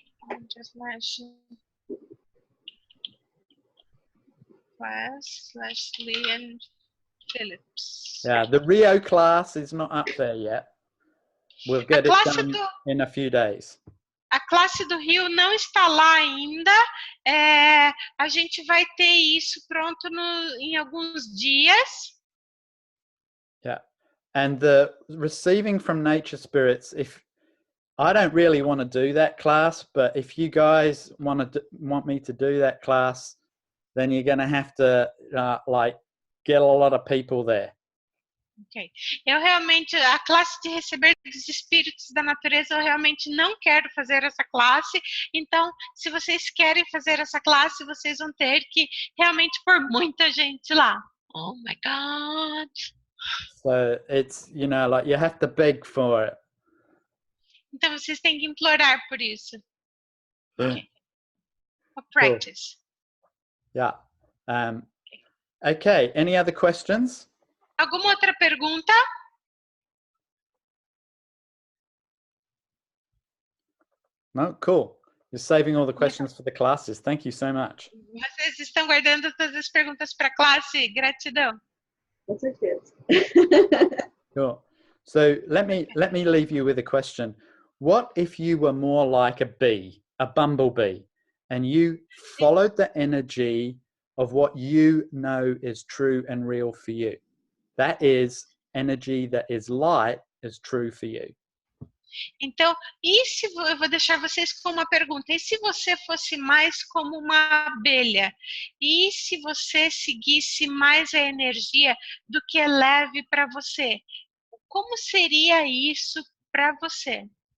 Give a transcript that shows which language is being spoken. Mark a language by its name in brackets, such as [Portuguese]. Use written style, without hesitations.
[English] I'm just class/Liam Phillips. Yeah, the Rio class is not up there yet. We'll get it done in a few days. [Portuguese] A classe do Rio não está lá ainda. A gente vai ter isso pronto em alguns dias. [English] Yeah, and the receiving from nature spirits. If I don't really want to do that class, but if you guys want me to do that class, then you're going to have to get a lot of people there. Ok. [Portuguese] Eu realmente, a classe de receber dos espíritos da natureza, eu realmente não quero fazer essa classe. Então, se vocês querem fazer essa classe, vocês vão ter que realmente pôr muita gente lá. [English] Oh my God! So it's, you have to beg for it. [Portuguese] Então, vocês têm que implorar por isso. [English] Okay. For practice. Cool. Yeah. Okay. Any other questions? [Portuguese] Alguma outra pergunta? [English] No, cool. You're saving all the questions for the classes. Thank you so much. [Portuguese] Vocês estão guardando todas as perguntas para a classe. Gratidão. Com certeza. [English] Cool. So let me leave you with a question. What if you were more like a bee, a bumblebee, and you followed the energy of what you know is true and real for you? That is energy that is light is true for you. [Portuguese] Então, e se eu vou deixar vocês com uma pergunta? E se você fosse mais como uma abelha? E se você seguisse mais a energia do que é leve para você? Como seria isso para você?